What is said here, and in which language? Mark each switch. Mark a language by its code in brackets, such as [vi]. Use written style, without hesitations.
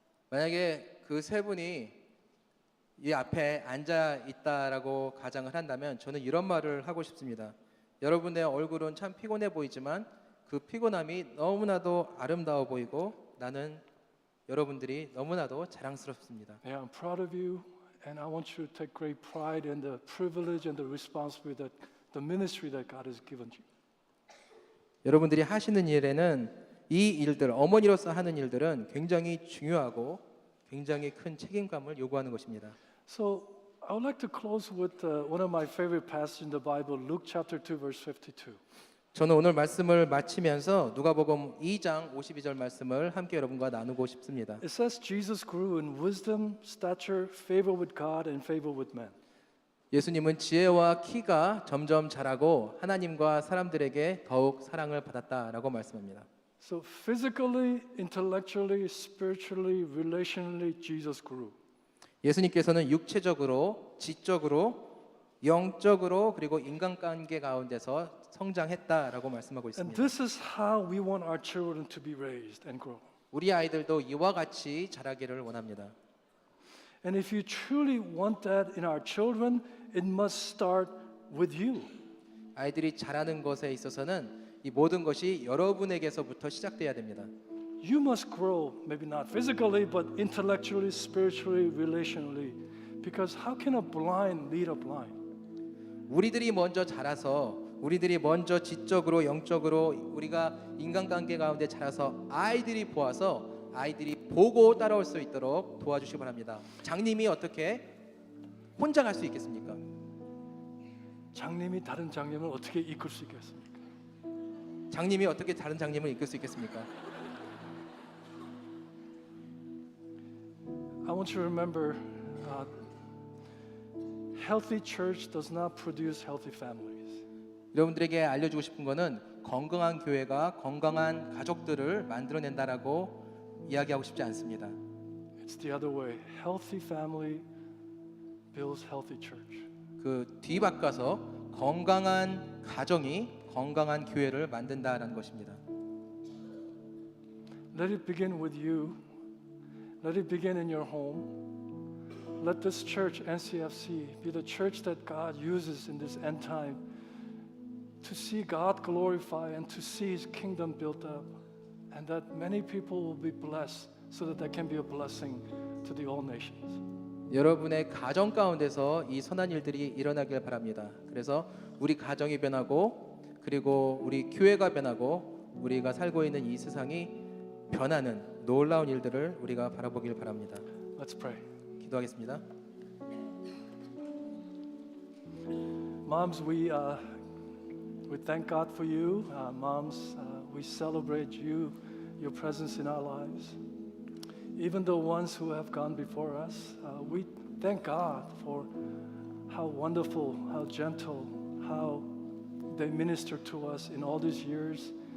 [ko] 만약에 그 세 분이 이 앞에 앉아 있다라고 가정을 한다면 저는 이런 말을 하고 싶습니다. 여러분의 얼굴은 참 피곤해 보이지만 그 피곤함이 너무나도 아름다워 보이고 나는 여러분들이 너무나도 자랑스럽습니다. [en] Yeah, I'm proud of you, and I want you to take great pride in the privilege and the responsibility that the ministry that God has given you. [ko] 여러분들이 하시는 일에는 이 일들, 어머니로서 하는 일들은 굉장히 중요하고 굉장히 큰 책임감을 요구하는 것입니다. [en] So I would like to close with one of my favorite passages in the Bible, Luke chapter 2, verse 52. [ko] 저는 오늘 말씀을 마치면서 누가복음 2장 52절 말씀을 함께 여러분과 나누고 싶습니다. [en] It says Jesus grew in wisdom, stature, favor with God, and favor with men. [ko] 예수님은 지혜와 키가 점점 자라고 하나님과 사람들에게 더욱 사랑을 받았다라고 말씀합니다. [en] So physically, intellectually, spiritually, relationally, Jesus grew. [ko] 예수님께서는 육체적으로, 지적으로, 영적으로 그리고 인간관계 가운데서 성장했다라고 말씀하고 [en] And [ko] 있습니다. [en] this is how we want our children to be raised and grow. [ko] 우리 아이들도 이와 같이 자라기를 원합니다. [en] And if you truly want that in our children, it must start with you. [ko] 아이들이 자라는 것에 있어서는 이 모든 것이 여러분에게서부터 시작돼야 됩니다. [en] You must grow, maybe not physically, but intellectually, spiritually, relationally. Because how can a blind lead a blind? [ko] 우리들이 먼저 자라서 우리들이 먼저 지적으로 영적으로 우리가 인간관계 가운데 자라서 아이들이 보아서 아이들이 보고 따라올 수 있도록 도와주시기 바랍니다. 장님이 어떻게 혼자 갈 수 있겠습니까? 장님이 다른 장님을 어떻게 이끌 수 있겠습니까? 장님이 어떻게 다른 장님을 이끌 수 있겠습니까? [en] I want you to remember, healthy church does not produce healthy families. [ko] 여러분들에게 알려주고 싶은 거는 건강한 교회가 건강한 가족들을 만들어낸다라고 이야기하고 싶지 않습니다. [en] It's the other way. Healthy family builds healthy church. [ko] 그 뒤바꿔서 건강한 가정이 건강한 교회를 만든다라는 것입니다. [en] Let it begin with you. Let it begin in your home. Let this church, NCFC, be the church that God uses in this end time to see God glorified and to see His kingdom built up, and that many people will be blessed so that they can be a blessing to the all nations. [ko] 여러분의 가정 가운데서 이 선한 일들이 일어나길 바랍니다. 그래서 우리 가정이 변하고 그리고 우리 교회가 변하고 우리가 살고 있는 이 세상이 변하는 놀라운 일들을 우리가 바라보길 바랍니다. [en] Let's pray. [ko] 기도하겠습니다. [en] Moms, we thank God for you. Moms, we celebrate you, your presence in our lives. Even the ones who have gone before us, we thank God for how wonderful, how gentle, how they ministered to us in all these years.